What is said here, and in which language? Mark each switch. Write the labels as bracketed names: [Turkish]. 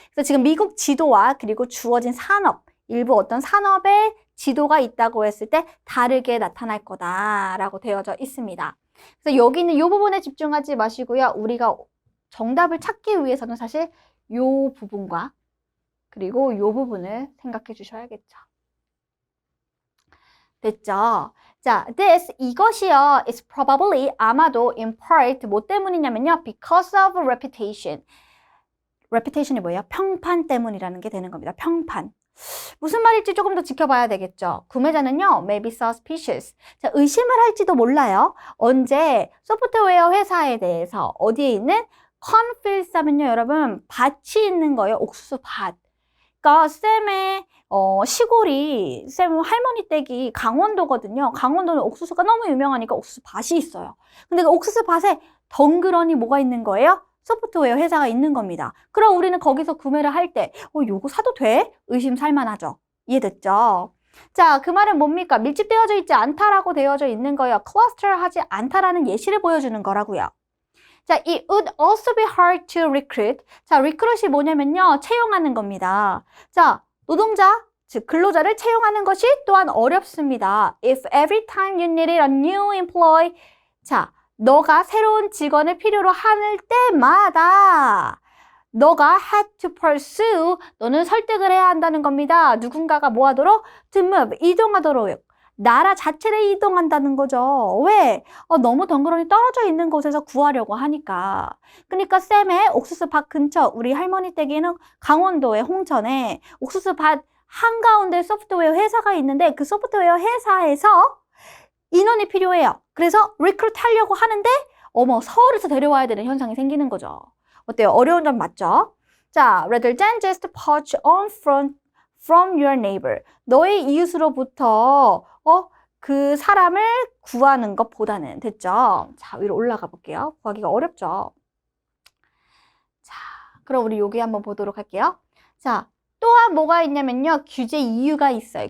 [Korean] 그래서 지금 미국 지도와 그리고 주어진 산업, 일부 어떤 산업의 지도가 있다고 했을 때 다르게 나타날 거다라고 되어져 있습니다. 그래서 여기는 이 부분에 집중하지 마시고요. 우리가 정답을 찾기 위해서는 사실 이 부분과 그리고 이 부분을 생각해 주셔야겠죠. 됐죠? [English] 자, [Korean] 이것이요, [English] is probably, [Korean] 아마도, [English] in part, [Korean] 뭐 때문이냐면요, [English] because of reputation. [Korean] reputation이 뭐예요? 평판 때문이라는 게 되는 겁니다. 평판. 무슨 말일지 조금 더 지켜봐야 되겠죠. 구매자는요, [English] may be suspicious. [Korean] 자, 의심을 할지도 몰라요. 언제 소프트웨어 회사에 대해서 어디에 있는 cornfields 하면요, 여러분, 밭이 있는 거예요. 옥수수 밭. 그러니까 쌤의 시골이 쌤 할머니 댁이 강원도거든요. 강원도는 옥수수가 너무 유명하니까 옥수수 밭이 있어요. 근데 그 옥수수 밭에 덩그러니 뭐가 있는 거예요? 소프트웨어 회사가 있는 겁니다. 그럼 우리는 거기서 구매를 할 때 요거 사도 돼? 의심 살만하죠. 이해됐죠? 자, 그 말은 뭡니까? 밀집되어져 있지 않다라고 되어져 있는 거예요. 클러스터하지 않다라는 예시를 보여주는 거라고요. [English] 자, it would also be hard to recruit. [Korean] 자, recruit이 뭐냐면요, 채용하는 겁니다. 자, 노동자, 즉 근로자를 채용하는 것이 또한 어렵습니다. [English] If every time you needed a new employee. [Korean] 자, 너가 새로운 직원을 필요로 할 때마다 너가 [English] had to pursue, [Korean] 너는 설득을 해야 한다는 겁니다. 누군가가 뭐 하도록? [English] to move, [Korean] 이동하도록. 나라 자체를 이동한다는 거죠. 왜? 너무 덩그러니 떨어져 있는 곳에서 구하려고 하니까. 그러니까 쌤의 옥수수밭 근처, 우리 할머니 댁에는 강원도의 홍천에 옥수수밭 한가운데 소프트웨어 회사가 있는데 그 소프트웨어 회사에서 인원이 필요해요. 그래서 recruit 하려고 하는데 어머 서울에서 데려와야 되는 현상이 생기는 거죠. 어때요? 어려운 점 맞죠? [English] 자, rather than just poach on from your neighbor. [Korean] 너의 이웃으로부터 그 사람을 구하는 것보다는 됐죠? 자, 위로 올라가 볼게요. 구하기가 어렵죠? 자, 그럼 우리 여기 한번 보도록 할게요. 자, 또한 뭐가 있냐면요. 규제 이유가 있어요.